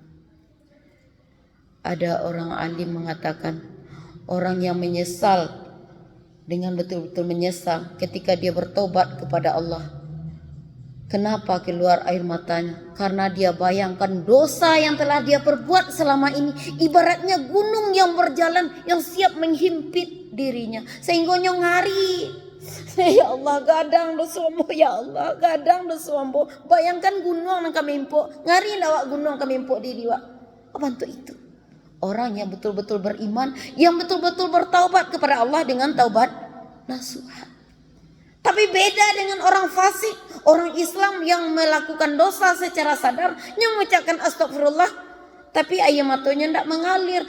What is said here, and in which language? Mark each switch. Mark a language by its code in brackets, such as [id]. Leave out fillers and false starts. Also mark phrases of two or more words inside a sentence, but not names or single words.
[id] Ada orang alim mengatakan, orang yang menyesal dengan betul-betul menyesal ketika dia bertobat kepada Allah, kenapa keluar air matanya? Karena dia bayangkan dosa yang telah dia perbuat selama ini ibaratnya gunung yang berjalan, yang siap menghimpit dirinya, sehingga ngari Ya Allah, [min] gadang dosa ambo, ya Allah, gadang dosa ambo. Bayangkan gunung nang kami impok, ngari lawak gunung kami impok diri wak. [id] Apa untuk itu? Orang yang betul-betul beriman, yang betul-betul bertaubat kepada Allah dengan taubat nasuha. Tapi beda dengan orang fasik, orang Islam yang melakukan dosa secara sadar, yang mengucapkan astagfirullah, tapi air matanya tidak mengalir.